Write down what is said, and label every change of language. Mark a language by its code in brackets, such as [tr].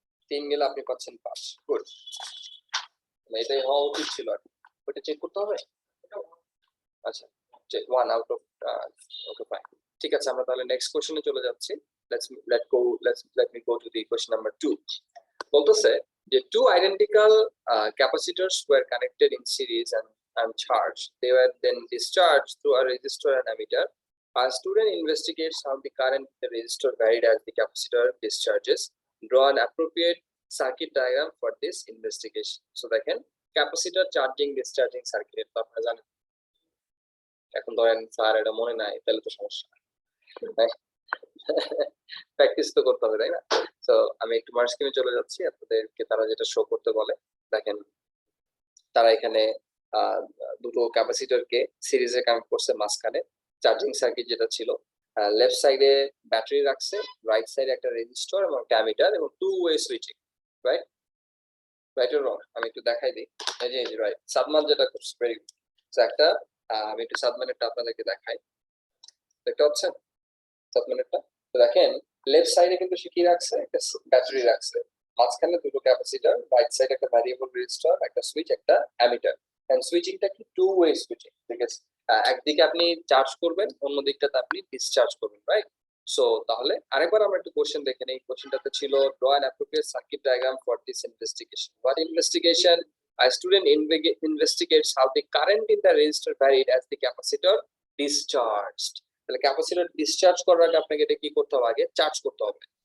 [bn] 3 মিলে আপনি পাচ্ছেন 5। গুড, এটাই হওয়া উচিত ছিল আর কি। ওটা চেক করতে হবে। আচ্ছা, 1 আউট অফ, ওকে ফাইন, ঠিক আছে। আমরা তাহলে নেক্সট কোশ্চেনে চলে যাচ্ছি। [en] Let me go to the question number 2. [bn] বলতেছে যে [en] two identical capacitors were connected in series and charged. They were then discharged through a resistor and ammeter. A student investigates how the current in the resistor varied as the capacitor discharges. Draw an appropriate circuit diagram for this investigation. [bn] So দেখেন capacitor charging discharging circuit তো আপনারা জানেন। এখন ধরেন sir এটা মনে নাই, তাহলে তো সমস্যা। প্র্যাকটিস তো করতে হবে, তাই না? তো আমি একটু মার্ক স্ক্রিনে চলে যাচ্ছি, আপনাদেরকে তারা যেটা শো করতে বলে দেখেন। তারা এখানে দুটো ক্যাপাসিটরকে সিরিজে কানেক্ট করছে, মাঝখানে চার্জিং সার্কিট যেটা ছিল, লেফট সাইডে ব্যাটারি রাখছে, রাইট সাইডে একটা রেজিস্টর এবং একটা অ্যামিটার এবং two way switching. Right right or wrong? আমি একটু দেখাই দিই। এই যে রাইট, সাদমান যেটা করছে ভেরি গুড। একটা আমি একটু সাদমানেরটা আপনাদেরকে দেখাই, দেখতে পাচ্ছেন সাদমানেরটা? তো দেখেন লেফট সাইডে কিন্তু সে কি রাখছে, একটা ব্যাটারি রাখছে, মাঝখানে দুটো ক্যাপাসিটর, রাইট সাইডে একটা ভ্যারিয়েবল রেজিস্টর, একটা সুইচ, একটা অ্যামিটার। এন্ড সুইচিংটা কি টু ওয়ে সুইচিং, ঠিক আছে? একদিকে আপনি চার্জ করবেন, অন্য দিকটাতে আপনি ডিসচার্জ করবেন, রাইট? সো তাহলে আরেকবার আমরা একটু কোশ্চেন দেখে নেই। কোশ্চেনটাতে ছিল [en] draw an appropriate circuit diagram for this investigation. What investigation? A student investigates how the current in the resistor varied as the capacitor discharged. [bn] তাহলে ক্যাপাসিটর ডিসচার্জ করার আগে আপনাকে এটা কি করতে হবে, আগে চার্জ করতে হবে।